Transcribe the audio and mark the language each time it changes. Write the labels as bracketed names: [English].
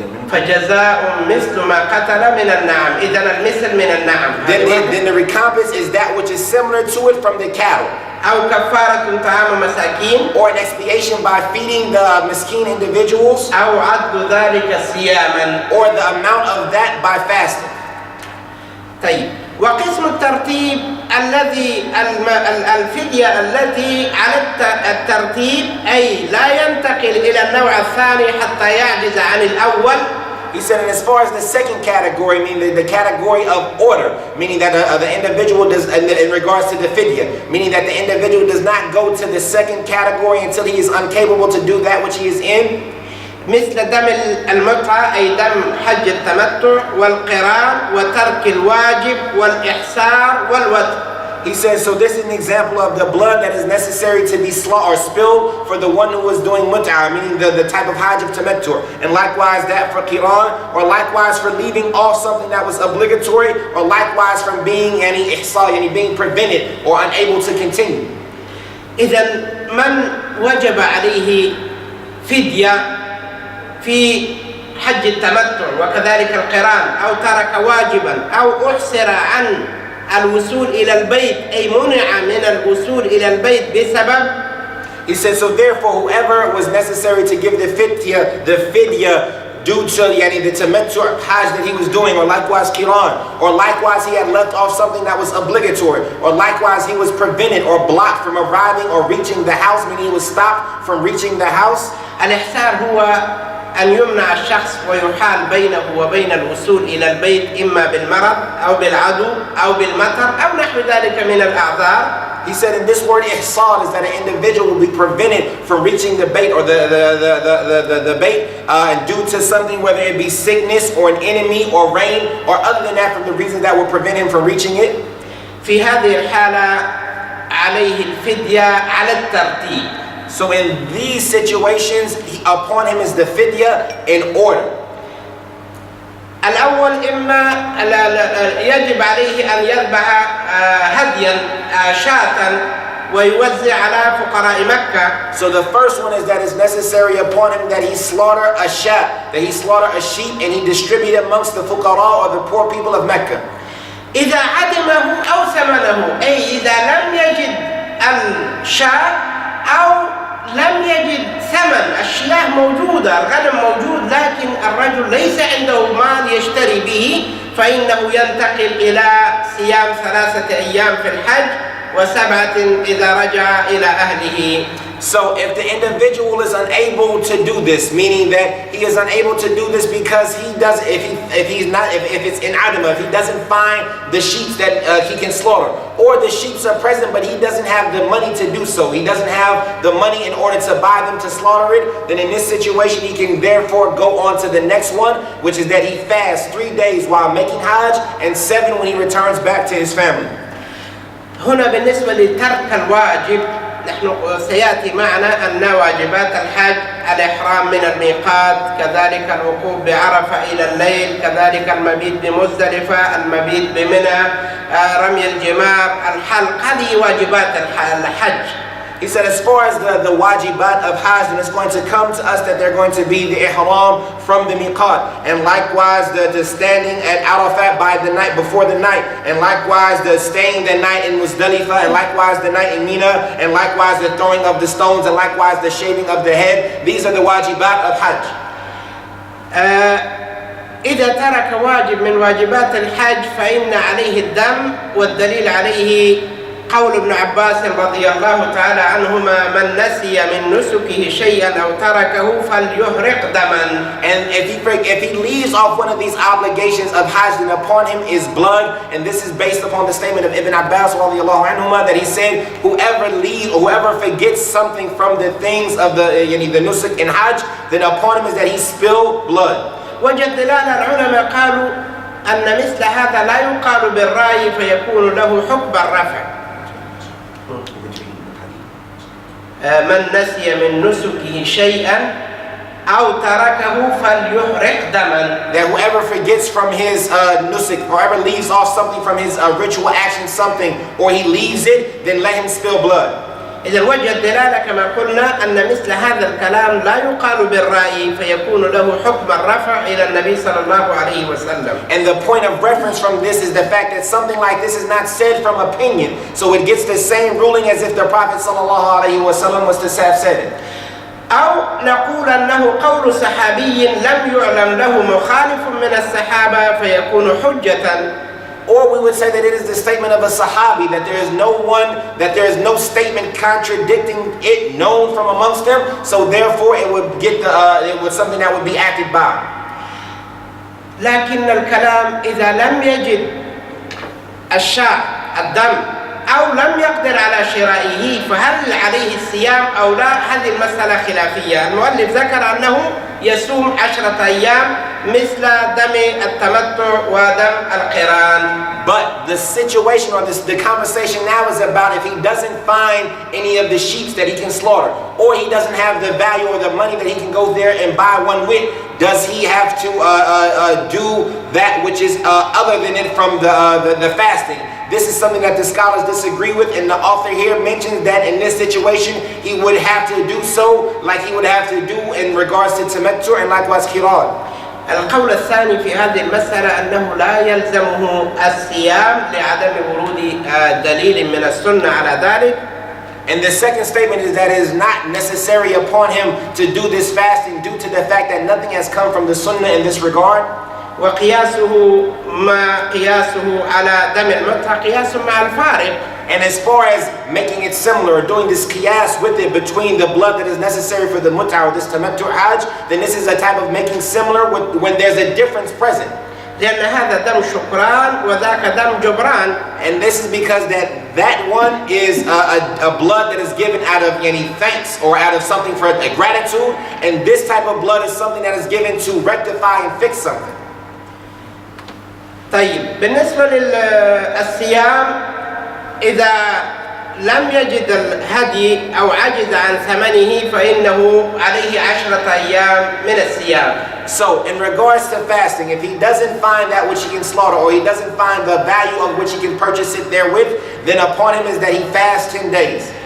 [Arabic] فجزاء مثل ما قتل من النعم. إذن المثل من النعم. [English] Then the recompense is that which is similar to it from the cattle. [Arabic] أو كفارة طعام مساكين. [English] Or an expiation by feeding the miskin individuals. [Arabic] أو عدل ذلك صياما. [English] Or the amount of that by fasting. [Arabic] طيب. وقسم الترتيب الذي الفدية التي على الترتيب أي لا ينتقل إلى النوع الثاني حتى يعجز عن الأول. [English] He said, and as far as the second category, meaning the category of order, meaning that the individual does, in regards to the fidya, meaning that the individual does not go to the second category until he is incapable to do that which he is in. [Arabic] مثل دم المتعة أي دم حج التمتع والقران وترك الواجب والإحسار والوتر. [English] He says, so this is an example of the blood that is necessary to be slaughtered or spilled for the one who was doing mut'ah, meaning the type of hajj of tamattu', and likewise that for qiran, or likewise for leaving off something that was obligatory, or likewise from being any ihsal, any being prevented or unable to continue. [Arabic] إذن من وجب عليه فدية في حج التمتع وكذلك القران أو ترك واجبا أو أحسر عن الوصول إلى البيت أي منع من الوصول إلى البيت بسبب. [English] He said, so therefore whoever was necessary to give the fidya due to the tamattu' hajj that he was doing, or likewise qiran, or likewise he had left off something that was obligatory, or likewise he was prevented or blocked from arriving or reaching the house, meaning he was stopped from reaching the house. [Arabic] الإحسار هو أن يمنع الشخص ويحال بينه وبين الوصول إلى البيت إما بالمرض أو بالعدو أو بالمطر أو نحو ذلك من الأعذار. [English] He said, in this word ihsal is that an individual will be prevented from reaching the bait or the bait due to something, whether it be sickness or an enemy or rain or other than that, from the reasons that will prevent him from reaching it. [Arabic] في هذه الحالة عليه الفدية على الترتيب. [English] So in these situations, upon him is the fidya in order. [Arabic] الأول إما يجب عليه أن يذبح هديا شاة ويوزع على فقراء مكة. [English] So the first one is that it's necessary upon him that he slaughter a shat, that he slaughter a sheep and he distribute it amongst the fuqara or the poor people of Mecca. [Arabic] إذا عدمه أو ثمنه أي إذا لم يجد الشاة أو لم يجد ثمن الشياه موجودة، الغنم موجود، لكن الرجل ليس عنده مال يشتري به، فإنه ينتقل إلى صيام 3 أيام في الحج و7 إذا رجع إلى أهله. [English] So if the individual is unable to do this, meaning that he is unable to do this because he does, if it's in adama, if he doesn't find the sheep that he can slaughter, or the sheep are present but he doesn't have the money to do so, he doesn't have the money in order to buy them to slaughter it, then in this situation he can therefore go on to the next one, which is that he fasts 3 days while making hajj and 7 when he returns back to his family. [Arabic] هنا بالنسبة لترك الواجب نحن سيأتي معنا أن واجبات الحج الإحرام من الميقات، كذلك الوقوف بعرفة إلى الليل، كذلك المبيت بمزدلفة، المبيت بمنى، رمي الجمار، الحلق. هذه واجبات الحج. [English] He said, as far as the wajibat of Hajj, then it's going to come to us that they're going to be the ihram from the miqat. And likewise, the standing at Arafat by the night, before the night. And likewise, the staying the night in Muzdalifah. And likewise, the night in Mina. And likewise, the throwing of the stones. And likewise, the shaving of the head. These are the wajibat of Hajj. [Arabic] إذا ترك واجب من واجبات الحج فإن عليه الدم، والدليل عليه قول ابن عباس رضي الله تعالى عنهما: من نسي من نسكه شيئا أو تركه فليهرق دما. [English] And if he leaves off one of these obligations of Hajj, then upon him is blood. And this is based upon the statement of Ibn Abbas [Arabic] radiallahu anhuma, [English] that he said, whoever forgets something from the things of the nusuk in Hajj, then upon him is that he spill blood. [Arabic] وجد دلال العلماء قالوا أن مثل هذا لا يقال بالرأي فيكون له حكم الرفع. من نسي من نسكه شيئا أو تركه فليحرق دما. [English] That whoever forgets from his nusuk, whoever leaves off something from his ritual action, something, or he leaves it, then let him spill blood. [Arabic] إذا وجه الدلالة كما قلنا أن مثل هذا الكلام لا يقال بالرأي فيكون له حكم الرفع إلى النبي صلى الله عليه وسلم. [English] And the point of reference from this is the fact that something like this is not said from opinion, so it gets the same ruling as if the Prophet [Arabic] sallallahu alaihi wasallam [English] was to have said it. [Arabic] أو نقول أنه قول صحابي لم يعلم له مخالف من الصحابة فيكون حجة. [English] Or we would say that it is the statement of a sahabi, that there is no statement contradicting it known from amongst them, so therefore it would get it was something that would be acted by. [Arabic] لكن الكلام إذا لم يجد الشاء الدم أو لم يقدر على شرائه فهل عليه الصيام أو لا؟ هذه المسألة خلافية. المؤلف ذكر أنه يصوم 10 أيام مثل دم التمتع ودم القران. [English] But the situation or the conversation now is about if he doesn't find any of the sheep that he can slaughter, or he doesn't have the value or the money that he can go there and buy one with, does he have to do that which is other than it from the fasting? This is something that the scholars disagree with, and the author here mentions that in this situation he would have to do so like he would have to do in regards to tamattu and likewise qiran. [Arabic] القول الثاني في هذه المسألة أنه لا يلزمه الصيام لعدم ورود دليل من السنة على ذلك. [English] And the second statement is that it is not necessary upon him to do this fasting due to the fact that nothing has come from the sunnah in this regard. [Arabic] وقياسه ما قياسه على دم المتعة قياس مع الفارق. [English] And as far as making it similar, or doing this qiyas with it between the blood that is necessary for the mut'ah or this tamattu hajj, then this is a type of making similar with when there's a difference present. [Arabic] لأن هذا دم شكران وذاك دم جبران. [English] And this is because that one is a blood that is given out of any thanks or out of something for a gratitude, and this type of blood is something that is given to rectify and fix something. [Arabic] طيب بالنسبة للصيام إذا لم يجد الهدي أو عجز عن ثمنه فإنه عليه 10 أيام من الصيام. [English] So in regards to fasting, if he doesn't find that which he can slaughter, or he doesn't find the value of which he can purchase it therewith, then upon him is that he fasts 10 days.